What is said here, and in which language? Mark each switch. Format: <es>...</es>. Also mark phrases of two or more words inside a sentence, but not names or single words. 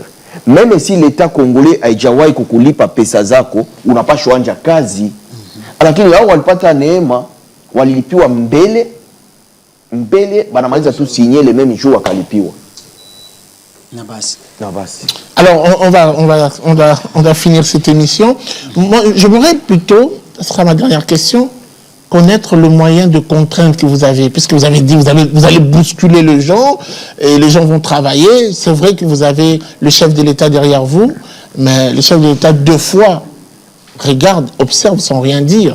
<fr>Même si l'État congolais</fr> <sw>haijawahi kukulipa pesa zako unapaswa anja kazi. Lakini hao walipata neema, walilipiwa mbele banamaliza tu</sw> <fr>signer le même jour</fr> <sw>wakalipiwa. Na basi.</sw> <fr>Alors, on va finir cette émission. Moi, je voudrais plutôt, ce sera ma dernière question, connaître le moyen de contrainte que vous avez, puisque vous avez dit vous allez bousculer les gens et les gens vont travailler. C'est vrai que vous avez le chef de l'État derrière vous, mais le chef de l'État deux fois regarde, observe sans rien dire.</fr>